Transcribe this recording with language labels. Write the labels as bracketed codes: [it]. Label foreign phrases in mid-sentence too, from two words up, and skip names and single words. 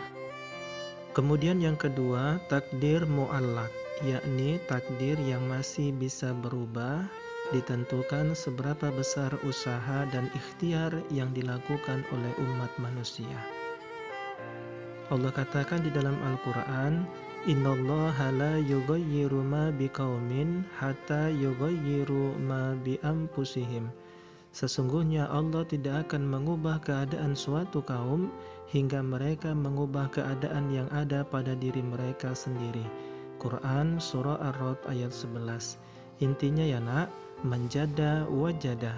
[id] Kemudian yang kedua, takdir mu'allaq, yakni takdir yang masih bisa berubah, ditentukan seberapa besar usaha dan ikhtiar yang dilakukan oleh umat manusia. Allah katakan di dalam Al-Quran, [ar] إن الله لا يغير ما بقوم حتى يغيروا ما بأنفسهم. [id] Sesungguhnya Allah tidak akan mengubah keadaan suatu kaum hingga mereka mengubah keadaan yang ada pada diri mereka sendiri. Quran Surah Ar-Ra'd ayat 11. Intinya ya nak, [ar] من جد وجد.